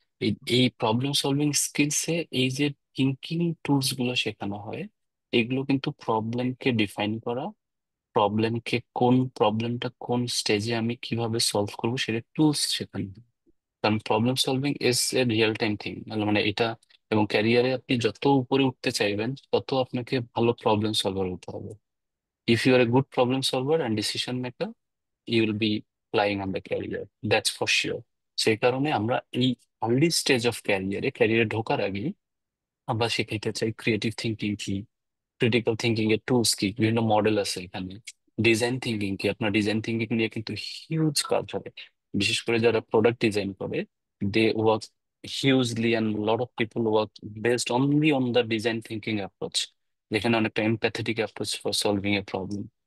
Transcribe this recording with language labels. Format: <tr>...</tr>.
<bn>এই এই problem solving স্কিলসে এই যে থিঙ্কিং টুলস গুলো শেখানো হয়, এগুলো কিন্তু প্রবলেমকে ডিফাইন করা, প্রবলেমকে কোন প্রবলেমটা কোন স্টেজে আমি কিভাবে সলভ করবো সেটা টুলস শেখানো হয়। কারণ problem solving</bn> <en>is a real time thing,</en> <bn>মানে এটা, এবং ক্যারিয়ারে আপনি যত উপরে উঠতে চাইবেন তত আপনাকে ভালো প্রবলেম সলভার হতে হবে।</bn> <en>If you are a good problem solver and decision maker, you will be flying on the career. That's for sure.</en> <bn>সেই কারণে আমরা এই আর্লি স্টেজ অফ ক্যারিয়ারে ঢোকার আগে আমরা শিখাইতে চাই ক্রিয়েটিভ থিঙ্কিং কি, ক্রিটিক্যাল থিঙ্কিং এর টুলস কি, বিভিন্ন মডেল আছে এখানে, ডিজাইন থিঙ্কিং কি। আপনার ডিজাইন থিঙ্কিং নিয়ে কিন্তু হিউজ কাজ হবে, বিশেষ করে যারা প্রোডাক্ট ডিজাইন করে,</bn> <en>they work hugely and lot of people work based only on the design thinking approach,</en> <bn>যেখানে অনেকটা empathetic approach</bn> <en>For solving a problem.</en>